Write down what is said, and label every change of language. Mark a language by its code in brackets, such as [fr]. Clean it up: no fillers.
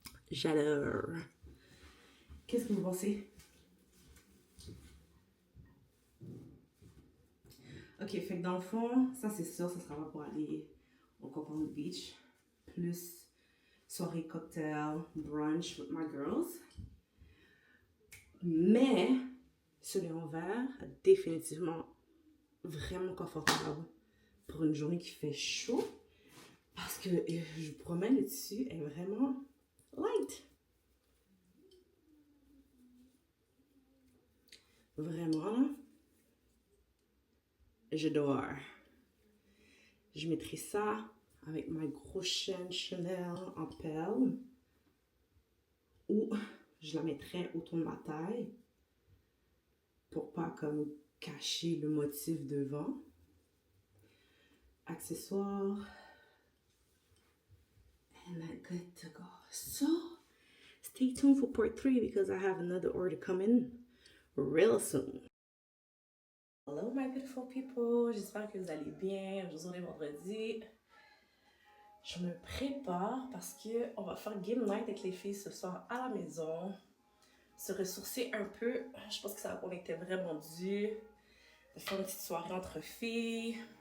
[fr] J'adore. Qu'est-ce que vous pensez? Ok, fait que dans le fond, ça c'est sûr, ça sera pas pour aller au Company Beach. Plus soirée cocktail, [en] brunch with my girls. [fr] Mais celui en vert, définitivement vraiment confortable pour une journée qui fait chaud. Parce que je promène le dessus est vraiment light. Vraiment, là. J'adore. Je mettrai ça avec ma grosse chaîne Chanel en perles. Ou je la mettrai autour de ma taille. Pour pas comme cacher le motif devant. Accessoires. [en] And I'm good to go. So, stay tuned for part 3 because I have another order coming real soon. Hello my beautiful people, [fr] j'espère que vous allez bien. Aujourd'hui est vendredi. Je me prépare parce que on va faire game night avec les filles ce soir à la maison. Se ressourcer un peu. Je pense que ça on était vraiment dû de faire une petite soirée entre filles.